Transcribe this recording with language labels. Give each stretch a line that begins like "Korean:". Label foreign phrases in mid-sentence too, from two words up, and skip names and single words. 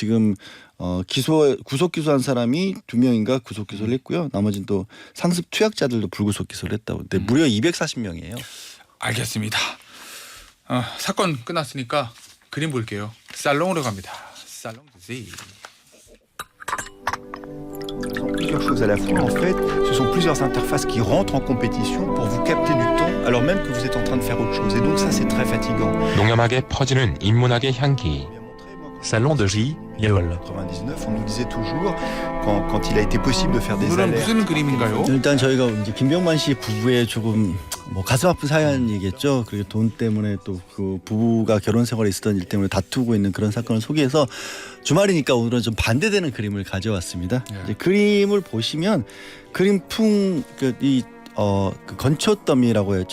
Korean: 그래서 지금 구속 기소한 사람이 2명인가 구속 기소를 했고요. 나머지는 또 상습 투약자들도 불구속 기소를 했다고. 근데 무려 240명이에요. 알겠습니다. 사건 끝났으니까 그림 볼게요. 살롱으로 갑니다. 살롱 주세요.
French: Plusieurs choses à la fois. En fait, ce sont plusieurs interfaces qui rentrent en compétition pour vous capter du temps alors même que vous êtes en train de faire autre chose. Et donc ça, c'est très fatigant.
Korean: 농염하게 퍼지는 인문학의 향기. Salon de J.
French: En 99, on nous disait toujours quand il a été possible de faire des
Korean: 오늘은
French: alertes.
Korean: 무슨 그림인가요? 일단 저희가 이제 김병만 씨 부부의 조금 뭐 가슴 아픈 사연이겠죠. 그리고 돈 때문에 또 그 부부가 결혼 생활에 있었던 일 때문에 다투고 있는 그런 사건을 소개해서 주말이니까 오늘은 좀 반대되는 그림을 가져왔습니다. 예. 이제 그림을 보시면 그림풍 그 건초 더미라고 했죠.